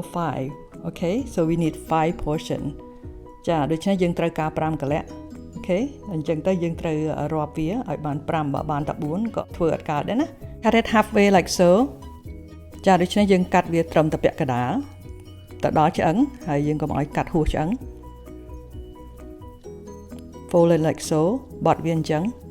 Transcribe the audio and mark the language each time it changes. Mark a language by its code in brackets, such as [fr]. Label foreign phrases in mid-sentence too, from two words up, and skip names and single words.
[en] 5 Okay, so we need 5 portion [km] ចាដូច្នេះយើងត្រូវការ5កន្លះ Okay អញ្ចឹងទៅយើងត្រូវរាប់វាឲ្យបាន5បើបានតែ4ក៏ធ្វើអត់កើតដែរណា [en] Cut it halfway like so [km] ចាដូច្នេះយើងកាត់វាត្រឹមតែពាក់កណ្ដាលទៅដល់ឆ្អឹងហើយយើងកុំឲ្យកាត់ហួសឆ្អឹង [en] Fold it like so [km] បត់វាអញ្ចឹង